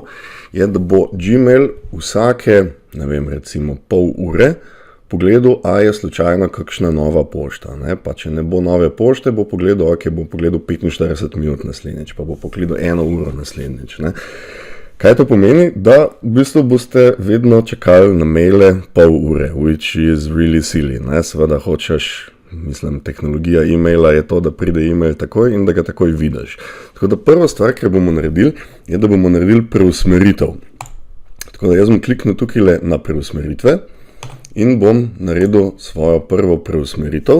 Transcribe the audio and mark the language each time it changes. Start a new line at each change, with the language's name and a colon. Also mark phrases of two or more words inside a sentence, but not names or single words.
Slovenian: Je, da bo Gmail vsake, recimo pol ure pogledal, a je slučajno kakšna nova pošta. Pa če ne bo nove pošte, bo pogledal, bo pogledal 45 minut naslednjič, pa bo pogledal 1 uro naslednjič. Kaj to pomeni? Da v bistvu boste vedno čakali na maile pol ure,
English: which is really silly.
Slovenian: Seveda hočeš, tehnologija e-maila je to, da pride e-mail takoj in da ga takoj vidiš. Tako da prva stvar, kar bomo naredili, je, da bomo naredili preusmeritev. Tako da jaz bom kliknil tukaj na preusmeritve in bom naredil svojo prvo preusmeritev.